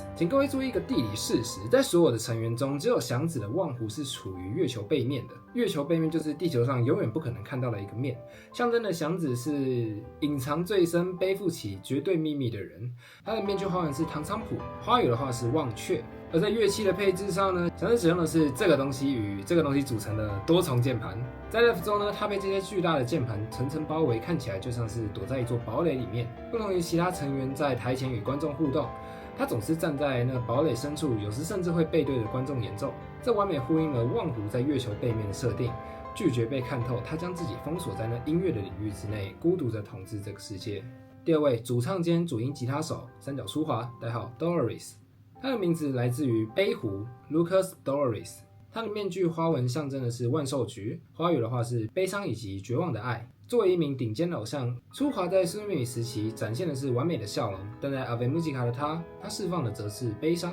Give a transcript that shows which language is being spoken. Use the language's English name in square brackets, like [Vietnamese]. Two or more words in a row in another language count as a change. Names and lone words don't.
[Chinese] 請各位注意一個地理事實，在所有的成員中，只有祥子的忘湖是處於月球背面的。月球背面就是地球上永遠不可能看到的一個面，象徵的祥子是隱藏最深、背負起絕對秘密的人。他的面具花紋是唐菖蒲，花語的話是忘卻。而在樂器的配置上呢，祥子使用的是這個東西與這個東西組成的多重鍵盤。在 Live 中呢，他被這些巨大的鍵盤層層包圍，看起來就像是躲在一座堡壘裡面。不同於其他成員在台前與觀眾互動，他總是站在那堡壘深處，有時甚至會背對着觀眾演奏。這完美呼應了忘湖在月球背面的設定，拒絕被看透，他將自己封鎖在那音樂的領域之內，孤獨地統治這個世界。第2位，主唱兼主音吉他手三角書華，代號 Dolores。他的名字來自於悲湖 Lucus Dolores。他的面具花紋象徵的是萬壽菊，花語的話是悲傷以及絕望的愛。作為一名頂尖的偶像，書華在蘇美時期展現的是完美的笑容，但在阿貝穆吉卡的他釋放的則是悲傷。